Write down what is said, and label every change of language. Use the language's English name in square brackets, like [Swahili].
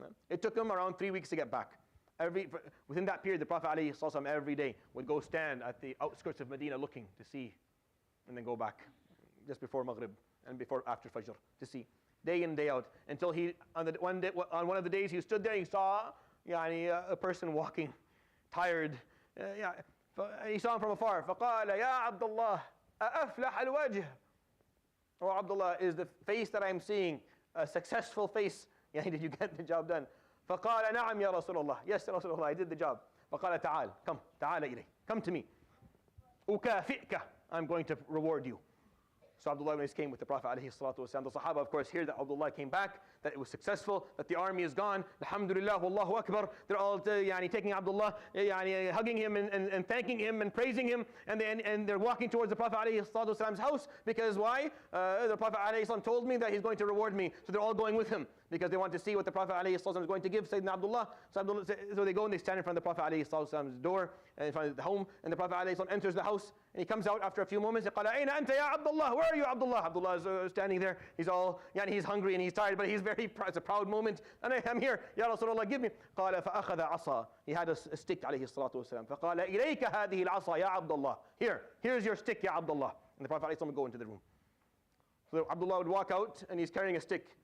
[English] It took him around 3 weeks to get back. Within that period, the Prophet ﷺ every day would go stand at the outskirts of Medina looking to see, and then go back just before Maghrib and after Fajr to see, day in, day out, until he, on one of the days he stood there, he saw a person walking, tired. He saw him from afar. [Arabic] فقال يا عبد الله أفلح الوجه. [English] Oh, Abdullah, is the face that I'm seeing a successful face? Did you get the job done? [Arabic] فقال نعم يا رسول الله. [English] Yes, Ya Rasulullah, I did the job. [Arabic] فقال تعال, [English] come, [Arabic] تعال إلي, [English] come to me. [Arabic] أكافئك, [English] I'm going to reward you. So Abdullah bin Unais came with the Prophet ﷺ. The Sahaba, of course, hear that Abdullah came back, that it was successful, that the army is gone. Alhamdulillah, Wallahu Akbar. They're all taking Abdullah, hugging him and thanking him and praising him. And they're walking towards the Prophet ﷺ's house. Because why? The Prophet ﷺ told me that he's going to reward me. So they're all going with him, because they want to see what the Prophet ﷺ is going to give Sayyidina Abdullah. So they go and they stand in front of the Prophet ﷺ's door, in front of the home. And the Prophet ﷺ enters the house. And he comes out after a few moments. [Arabic] قال أين أنت يا عبد الله? [English] Where are you, Abdullah? Abdullah is standing there. He's he's hungry and he's tired, but he's very proud. It's a proud moment. And I'm here. Ya Rasulullah, give me. [Arabic] قال فأخذ عصا. [English] He had a stick عليه الصلاة والسلام. [Arabic] فقال إليك هذه العصا يا عبد الله. [English] Here's your stick, Ya Abdullah. And the Prophet ﷺ would go into the room. So Abdullah would walk out and he's carrying a stick.